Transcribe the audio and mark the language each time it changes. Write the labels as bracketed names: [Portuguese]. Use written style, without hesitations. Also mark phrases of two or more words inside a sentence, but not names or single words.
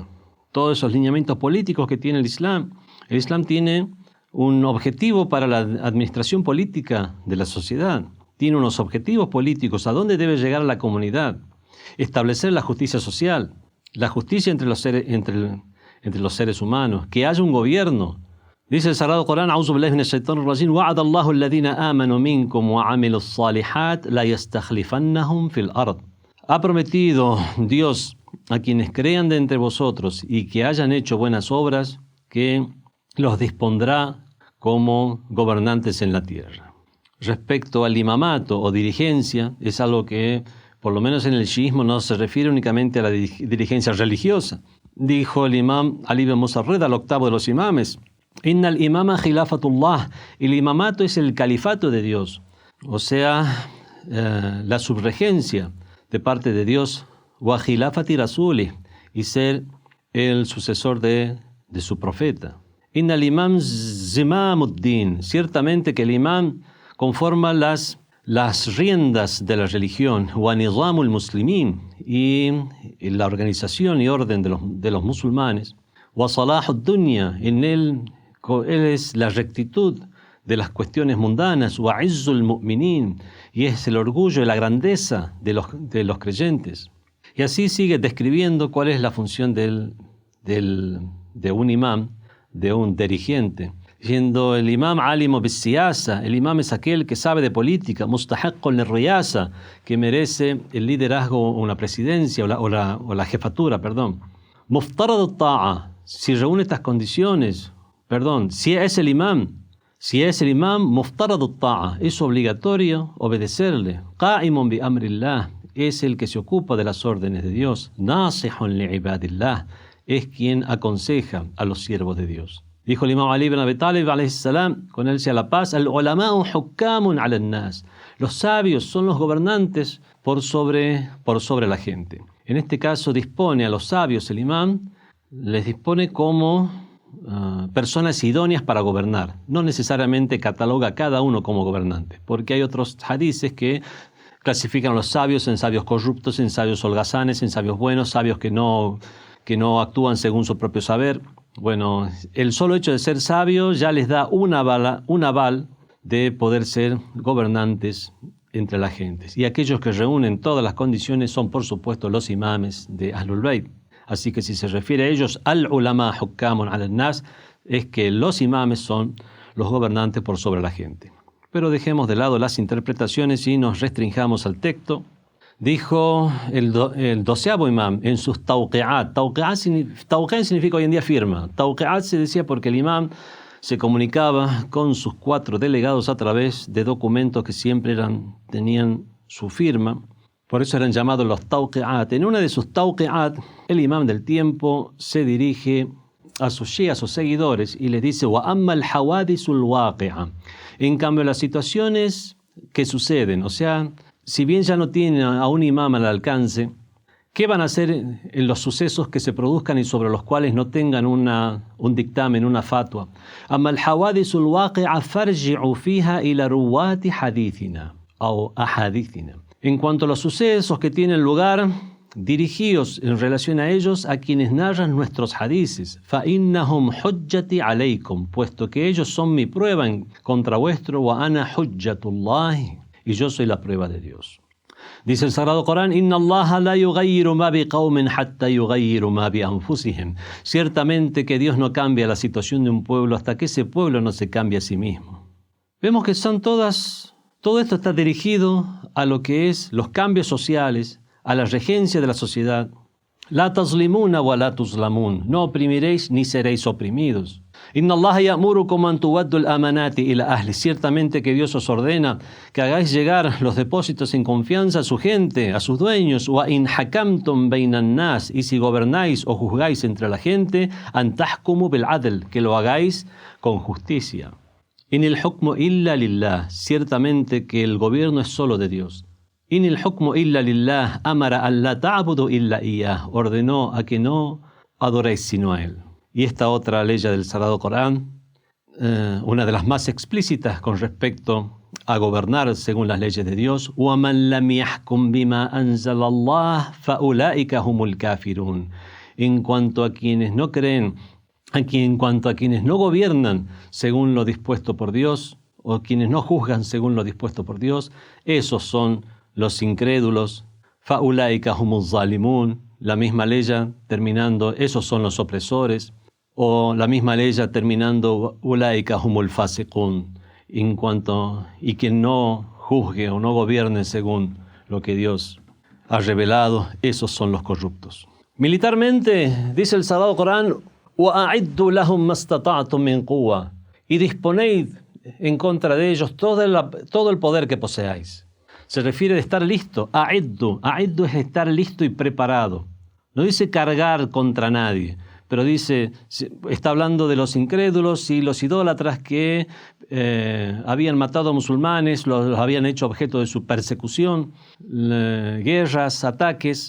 [Spanish] Todos esos lineamientos políticos que tiene el Islam. El Islam tiene un objetivo para la administración política de la sociedad. Tiene unos objetivos políticos, a dónde debe llegar la comunidad. Establecer la justicia social, la justicia entre los seres humanos, que haya un gobierno. Dice el Sagrado Corán, [Arabic] أعوذ بالله من الشيطان الرجيم وعد الله الذين آمنوا منكم وعملوا الصالحات ليستخلفنهم في الأرض. [Spanish] Ha prometido Dios a quienes crean de entre vosotros y que hayan hecho buenas obras, que los dispondrá como gobernantes en la tierra. Respecto al imamato o dirigencia, es algo que, por lo menos en el chiismo, no se refiere únicamente a la dirigencia religiosa. Dijo el imam Ali ibn Musarrid, al octavo de los imames, [Arabic] إن الإمام خلافة الله, [Spanish] el imamato es el califato de Dios, o sea, la subregencia de parte de Dios, [Arabic] وخلافة رسوله, [Spanish] y ser el sucesor de su profeta. [Arabic] إن الإمام زمام الدين, [Spanish] ciertamente que el imam conforma las riendas de la religión, [Arabic] ونظام المسلمين, [Spanish] y la organización y orden de los musulmanes, [Arabic] وصلاح الدنيا, [Spanish] en él es la rectitud de las cuestiones mundanas, [Arabic] وعز المؤمنين, [Spanish] y es el orgullo y la grandeza de los creyentes. Y así sigue describiendo cuál es la función de un imam, de un dirigente, diciendo el imam [Arabic] عالم بالسياسة, [Spanish] el imam es aquel que sabe de política, [Arabic] مستحق للرئاسة, [Spanish] que merece el liderazgo o la presidencia o la jefatura, [Arabic] مفترض الطاعة, [Spanish] si reúne estas condiciones, si es el imam, [Arabic] مفترض الطاعة, [Spanish] es obligatorio obedecerle, [Arabic] قائم بأمر الله, [Spanish] es el que se ocupa de las órdenes de Dios, [Arabic] ناصح لعباد الله, [Spanish] es quien aconseja a los siervos de Dios. Dijo el imam Ali ibn Abi Talib, [Arabic] عليه السلام, [Spanish] con él sea la paz, [Arabic] العلماء حكام على الناس, [Spanish] los sabios son los gobernantes por sobre la gente. En este caso dispone a los sabios, el imam, les dispone como personas idóneas para gobernar. No necesariamente cataloga a cada uno como gobernante, porque hay otros hadices que clasifican a los sabios en sabios corruptos, en sabios holgazanes, en sabios buenos, sabios que no actúan según su propio saber. Bueno, el solo hecho de ser sabio ya les da un aval de poder ser gobernantes entre la gente. Y aquellos que reúnen todas las condiciones son, por supuesto, los imames de Ahlul Bayt. Así que si se refiere a ellos, [Arabic] العلماء حكام على الناس, [Spanish] es que los imames son los gobernantes por sobre la gente. Pero dejemos de lado las interpretaciones y nos restringamos al texto. Dijo el 12º imam en sus tawqi'at. Tawqi'at significa hoy en día firma. Tawqi'at se decía porque el imam se comunicaba con sus 4 delegados a través de documentos que siempre tenían su firma. Por eso eran llamados los tawqi'at. En una de sus tawqi'at, el imam del tiempo se dirige a sus seguidores y les dice: [Arabic] وأما الحوادث الواقعة. [Spanish] En cambio, las situaciones que suceden, o sea, si bien ya no tienen a un imam al alcance, ¿qué van a hacer en los sucesos que se produzcan y sobre los cuales no tengan un dictamen, una fatwa? [Arabic] أما الحوادث الواقعة فارجعوا فيها إلى رواة حديثنا o أحاديثنا. [Spanish] En cuanto a los sucesos que tienen lugar, dirigíos en relación a ellos a quienes narran nuestros hadices, [Arabic] فَإِنَّهُمْ حُجَّتِي عَلَيْكُمْ, [Spanish] puesto que ellos son mi prueba contra vuestro, [Arabic] وَأَنَا حُجَّةُ اللَّهِ, [Spanish] y yo soy la prueba de Dios. Dice el Sagrado Corán, [Arabic] إن الله لا يغير ما بقوم حتى يغيروا ما بأنفسهم. [Spanish] Ciertamente que Dios no cambia la situación de un pueblo hasta que ese pueblo no se cambie a sí mismo. Vemos que todo esto está dirigido a lo que es los cambios sociales, a la regencia de la sociedad. [Arabic] لا تظلمون ولا تظلمون. [Spanish] No oprimiréis ni seréis oprimidos. [Arabic] إن الله يأمركم أن تؤدوا الأمانات إلى أهلها. [Spanish] Ciertamente que Dios os ordena que hagáis llegar los depósitos en confianza a su gente, a sus dueños. [Arabic] وإن حكمتم بين الناس. [Spanish] Y si gobernáis o juzgáis entre la gente, [Arabic] أن تحكموا بالعدل, [Spanish] que lo hagáis con justicia. [Arabic] إن الحكم إلا لله. [Spanish] Ciertamente que el gobierno es solo de Dios. [Arabic] إن الحكم إلا لله أمر ألا تعبدوا إلا إياه, [Spanish] ordenó a que no adoréis sino a él. Y esta otra ley del Sagrado Corán, una de las más explícitas con respecto a gobernar según las leyes de Dios, [Arabic] وَمَنْ لَمْ يَحْكُمْ بِمَا أَنزَلَ اللَّهُ فَأُولَٰئِكَ هُمُ الْكَافِرُونَ. [Spanish] En cuanto a quienes no creen, en cuanto a quienes no gobiernan según lo dispuesto por Dios, o quienes no juzgan según lo dispuesto por Dios, esos son los incrédulos. [Arabic] فَأُولَٰئِكَ هُمُ الظَّالِمُونَ. [Spanish] La misma ley terminando, esos son los opresores. O la misma ley terminando, [Arabic] أُولَٰئِكَ هُمُ الْفَاسِقُونَ. [Spanish] Y quien no juzgue o no gobierne según lo que Dios ha revelado, esos son los corruptos. Militarmente, dice el Sagrado Corán, [Arabic] وَأَعِدُّوا لَهُمْ مَا اسْتَطَعْتُم مِّن قُوَّةٍ. [Spanish] Y disponed en contra de ellos todo el poder que poseáis. Se refiere de estar listo. A'iddu es estar listo y preparado. No dice cargar contra nadie, pero está hablando de los incrédulos y los idólatras que habían matado a musulmanes, los habían hecho objeto de su persecución, guerras, ataques.